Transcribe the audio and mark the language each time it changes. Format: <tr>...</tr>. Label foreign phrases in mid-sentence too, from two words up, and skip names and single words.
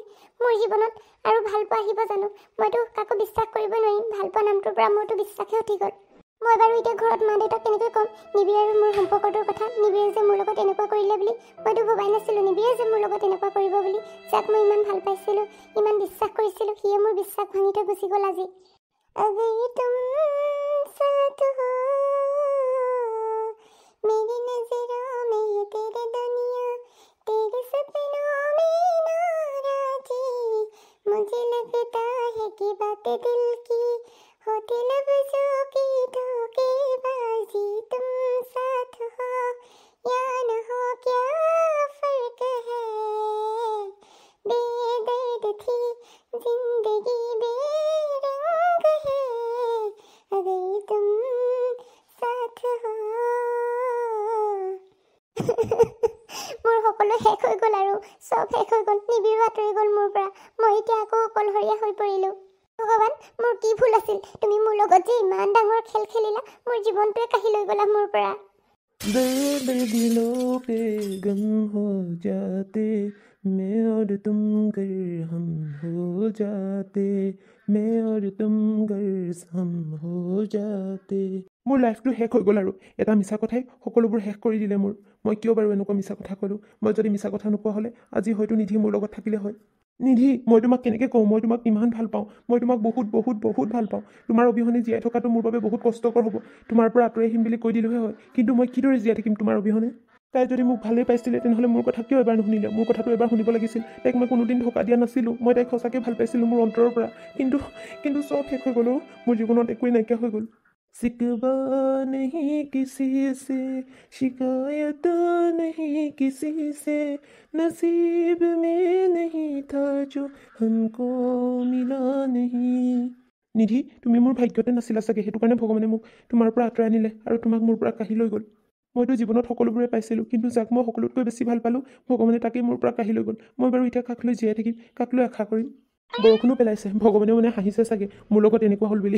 <as>মোৰ জীৱনত আৰু ভাল পোৱা আহিব জানো? মইতো কাকো বিশ্বাস কৰিব নোৱাৰিম। ভাল পোৱা নামটোৰ পৰা মোৰতো বিশ্বাসে উঠি গ'ল। মই বাৰু এতিয়া ঘৰত মা দেউতাক কেনেকৈ ক'ম নিবিড় আৰু মোৰ সম্পৰ্কটোৰ কথা? নিবিড়ে যে মোৰ লগত এনেকুৱা কৰিলে বুলি মইতো ভবাই নাছিলোঁ। নিবিড়ে যে মোৰ লগত এনেকুৱা কৰিব বুলি, যাক মই ইমান ভাল পাইছিলোঁ, ইমান বিশ্বাস কৰিছিলোঁ, সিয়ে মোৰ বিশ্বাস ভাঙি থৈ গুচি গ'ল আজি।</as> <hi>अगर तुम साथ हो मेरी नजरों में ये तेरी दुनिया तेरे सपनों में नाराजी मुझे लगता है कि बातें दिल की होती लफ्जों की धोखेबाजी तुम साथ हो या न हो क्या फर्क है बेदर्द थी जिंदगी बेरंग है अगर तुम साथ हो</hi> <as>মোৰ সকলো শেষ হৈ গ'ল আৰু চব শেষ হৈ গ'ল। নিবিড় আঁতৰি গ'ল মোৰ পৰা। মই এতিয়া আকৌ অকলশৰীয়া হৈ পৰিলোঁ। ভগৱান, মোৰ কি ভুল আছিল? তুমি মোৰ লগত যে ইমান ডাঙৰ খেল খেলিলা, মোৰ জীৱনটোৱে কাঢ়ি লৈ গ'লা মোৰ পৰা।</as> <hi>दर्द दिलों पे गम हो जाते मैं और तुम गर हम हो जाते मैं और तुम गर हम हो जाते।</hi> <as>মোৰ লাইফটো শেষ হৈ গ'ল আৰু এটা মিছা কথাই সকলোবোৰ শেষ কৰি দিলে মোৰ। মই কিয় বাৰু এনেকুৱা মিছা কথা ক'লোঁ? মই যদি মিছা কথা নোকোৱা হ'লে আজি হয়তো নিধি মোৰ লগত থাকিলে হয়। নিধি, মই তোমাক কেনেকৈ কওঁ মই তোমাক ইমান ভাল পাওঁ। মই তোমাক বহুত বহুত বহুত ভাল পাওঁ। তোমাৰ অবিহনে জীয়াই থকাটো মোৰ বাবে বহুত কষ্টকৰ হ'ব। তোমাৰ পৰা আঁতৰি আহিম বুলি কৈ দিলোহে হয়, কিন্তু মই কিদৰে জীয়াই থাকিম তোমাৰ অবিহনে? তাই যদি মোক ভালেই পাইছিলে তেনেহ'লে মোৰ কথা কিয় এবাৰ নুশুনিলে? মোৰ কথাটো এবাৰ শুনিব লাগিছিল। তাইক মই কোনোদিন ধোকা দিয়া নাছিলোঁ। মই তাইক সঁচাকৈ ভাল পাইছিলোঁ মোৰ অন্তৰৰ পৰা। কিন্তু চব শেষ হৈ গ'ল। মোৰ জীৱনত একোৱেই নাইকিয়া হৈ গ'ল।</as> <hi>सिकवा नहीं किसी से शिकायत नहीं किसी से नसीब में नहीं था जो हमको मिला नहीं।</hi> <as>নিধি, তুমি মোৰ ভাগ্যতে নাছিলা চাগে, সেইটো কাৰণে ভগৱানে মোক তোমাৰ পৰা আঁতৰাই আনিলে আৰু তোমাক মোৰ পৰা কাঢ়ি লৈ গ'ল। মইতো জীৱনত সকলোবোৰে পাইছিলোঁ, কিন্তু যাক মই সকলোতকৈ বেছি ভাল পালোঁ ভগৱানে তাকেই মোৰ পৰা কাঢ়ি লৈ গ'ল। মই বাৰু এতিয়া কাক লৈ জীয়াই থাকিম, কাক লৈ আশা কৰিম? বৰষুণো পেলাইছে, ভগৱানেও মানে হাঁহিছে চাগে মোৰ লগত এনেকুৱা হ'ল বুলি।</as>